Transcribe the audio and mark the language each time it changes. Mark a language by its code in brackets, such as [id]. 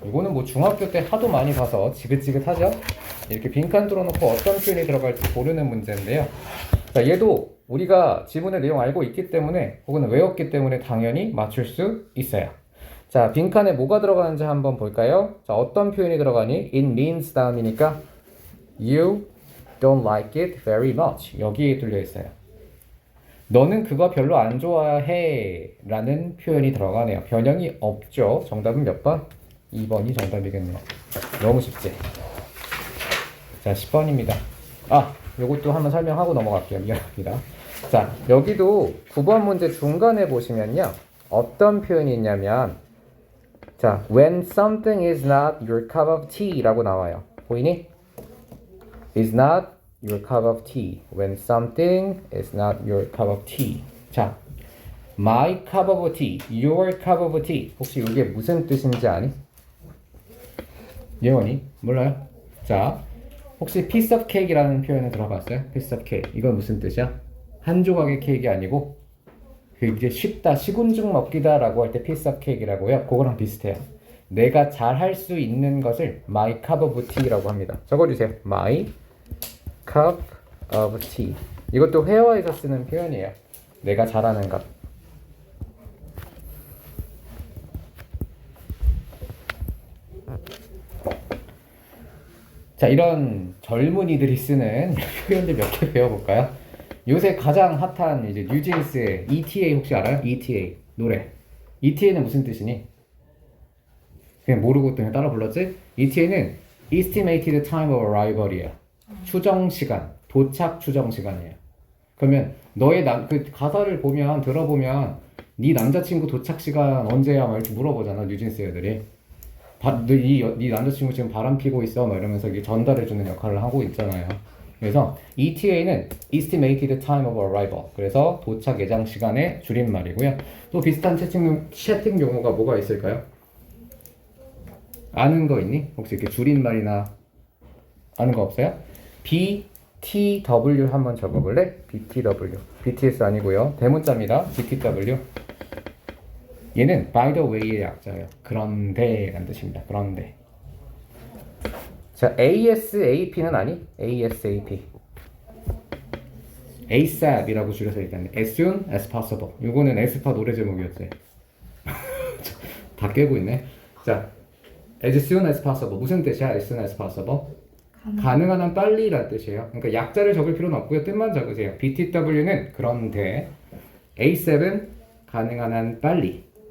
[ko] 이거는 뭐 중학교 때 하도 많이 봐서 지긋지긋하죠? 이렇게 빈칸 뚫어놓고 어떤 표현이 들어갈지 고르는 문제인데요. 자, 얘도 우리가 지문의 내용 알고 있기 때문에 혹은 외웠기 때문에 당연히 맞출 수 있어요. 자, 빈칸에 뭐가 들어가는지 한번 볼까요? 자, 어떤 표현이 들어가니? [en] It means [ko] 다음이니까 [en] You don't like it very much. [ko] 여기에 뚫려 있어요. 너는 그거 별로 안 좋아해 라는 표현이 들어가네요. 변형이 없죠. 정답은 몇 번? 2번이 정답이겠네요. 너무 쉽지? 자, 10번입니다. 아, 요것도 한번 설명하고 넘어갈게요. 미안합니다. 자, 여기도 9번 문제 중간에 보시면요. 어떤 표현이 있냐면 자, [en] when something is not your cup of tea [ko] 라고 나와요. 보이니? [en] is not your cup of tea. When something is not your cup of tea. 자, my cup of tea, your cup of tea. [ko] 혹시 이게 무슨 뜻인지 아니? 예원이? 몰라요? 자, 혹시 piece of cake이라는 표현에 들어봤어요? piece of cake. 이건 무슨 뜻이야? 한 조각의 케이크 아니고 이제 쉽다, 시군죽 먹기다 라고 할 때 piece of cake이라고요. 그거랑 비슷해요. 내가 잘 할 수 있는 것을 [en] my cup of tea [ko] 라고 합니다. 적어주세요. [en] my cup of tea. [ko] 이것도 회화에서 쓰는 표현이에요. 내가 잘하는 것. 자, 이런 젊은이들이 쓰는 표현들 몇 개 배워볼까요? 요새 가장 핫한 이제 뉴진스의 ETA 혹시 알아요? ETA 노래. ETA는 무슨 뜻이니? 그냥 모르고 그냥 따라 불렀지? [en] ETA는 Estimated Time of Arrival이에요. [ko] 추정 시간, 도착 추정 시간이에요. 그러면 너의 그 가사를 보면 들어보면 네 남자친구 도착 시간 언제야? 막 이렇게 물어보잖아 뉴진스 애들이. 네 남자친구 지금 바람 피고 있어? 막 이러면서 이게 전달해주는 역할을 하고 있잖아요. [en] 그래서 ETA는 Estimated Time of Arrival. [ko] 그래서 도착 예상 시간의 줄임말이고요. 또 비슷한 채팅 용어가 뭐가 있을까요? 아는 거 있니? 혹시 이렇게 줄임말이나 아는 거 없어요? BTW 한번 적어볼래? BTW. BTS 아니고요. 대문자입니다. BTW. [en] 얘는 by the way의 약자예요. [ko] 그런데 라는 뜻입니다. 그런데. 자, ASAP는 아니? ASAP. [en] ASAP이라고 [ko] 줄여서 얘기하는 [en] as soon as possible. [ko] 이거는 에스파 노래 제목이었지. 다 깨고 있네. [en] 자, as soon as possible. [ko] 무슨 뜻이야? [en] as soon as possible? [ko] 가능한 한 빨리라는 뜻이에요. 그러니까 약자를 적을 필요는 없고요. 뜻만 적으세요. BTW는 그런데, A7은 가능한 한 빨리.